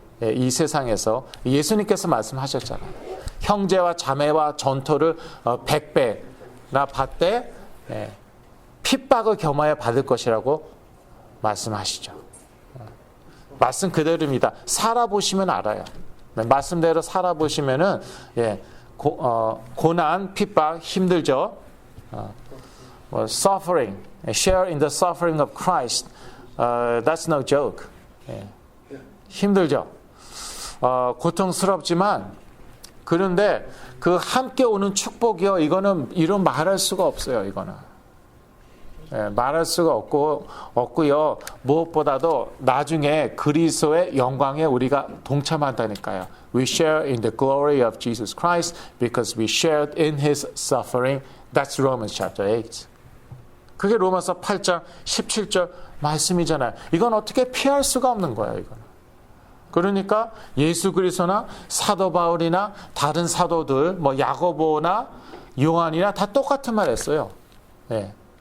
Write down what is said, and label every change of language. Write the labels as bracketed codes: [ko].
[ko] 예, 이 세상에서 예수님께서 말씀하셨잖아요. 형제와 자매와 전토를 100배나 받되 핍박을 겸하여 받을 것이라고 말씀하시죠. 말씀 그대로입니다. 살아보시면 알아요. 말씀대로 살아보시면은, 예, 고난, 핍박 힘들죠. [en] Suffering, share in the suffering of Christ. That's no joke. [ko] 예, 힘들죠. 고통스럽지만 그런데 그 함께 오는 축복이요. 이런 말할 수가 없어요. 이거는. 예, 말할 수가 없고요. 무엇보다도 나중에 그리스도의 영광에 우리가 동참한다니까요. [en] We share in the glory of Jesus Christ because we shared in His suffering. That's Romans chapter 8. [ko] 그게 로마서 8장 17절 말씀이잖아요. 이건 어떻게 피할 수가 없는 거예요. 이거는. 그러니까 예수 그리스도나 사도 바울이나 다른 사도들, 야고보나 요한이나 다 똑같은 말 했어요. 예.